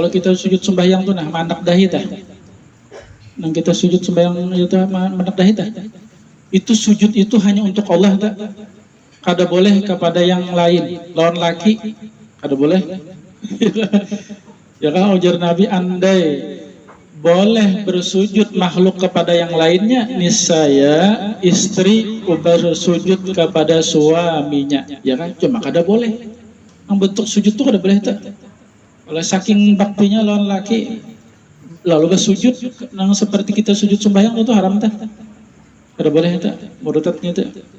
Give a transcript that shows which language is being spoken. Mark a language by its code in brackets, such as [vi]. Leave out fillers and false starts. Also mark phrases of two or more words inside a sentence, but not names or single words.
[bjn] Kalau kita sujud sembahyang tuh nah mandak dahi tah. Nang kita sujud sembahyang itu mandak dahi tah. [id] Itu sujud itu hanya untuk Allah tak. Kada boleh kepada yang lain. [bjn] Lawan laki kada boleh. Ya kan ujar Nabi, [id] andai boleh bersujud makhluk kepada yang lainnya, niscaya istri bersujud kepada suaminya. [bjn] Ya kan cuma kada boleh. Yang bentuk sujud itu kada boleh tak. Kalau saking baktinya lawan laki lalu bersujud nang seperti kita sujud sembahyang itu haram tak. Kada boleh tak, murtadnya tak.